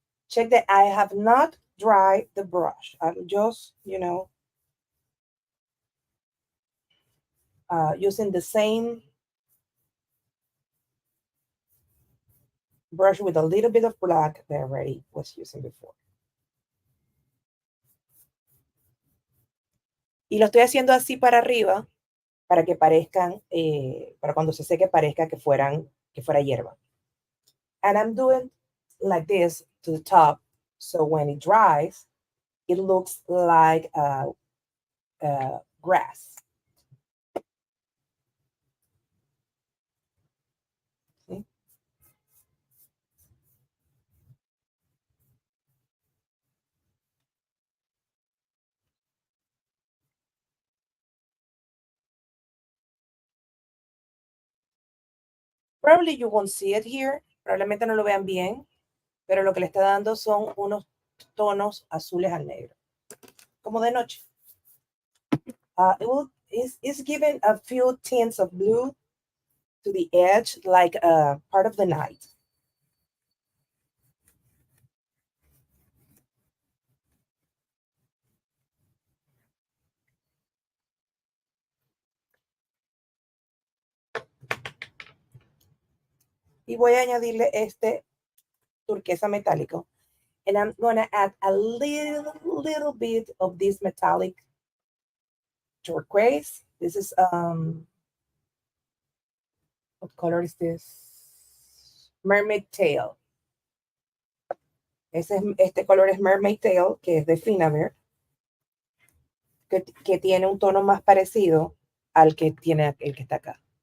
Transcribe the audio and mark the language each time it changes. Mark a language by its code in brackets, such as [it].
[en] Check that I have not dried the brush. I'm just, using the same brush with a little bit of black that I already was using before. [es] Y lo estoy haciendo así para arriba, para que parezcan, para cuando se seque parezca que fuera hierba. [en] And I'm doing like this to the top, so when it dries, it looks like grass. See? Probably you won't see it here. [es] Probablemente no lo vean bien, pero lo que le está dando son unos tonos azules al negro, como de noche. [en] It's giving a few tints of blue to the edge, like part of the night. [es] Y voy a añadirle este turquesa metálico. [en] And I'm going to add a little bit of this metallic turquoise. This is, what color is this? Mermaid Tail. [es] Este color es Mermaid Tail, que es de Finnabair, que tiene un tono más parecido al que tiene el que está acá.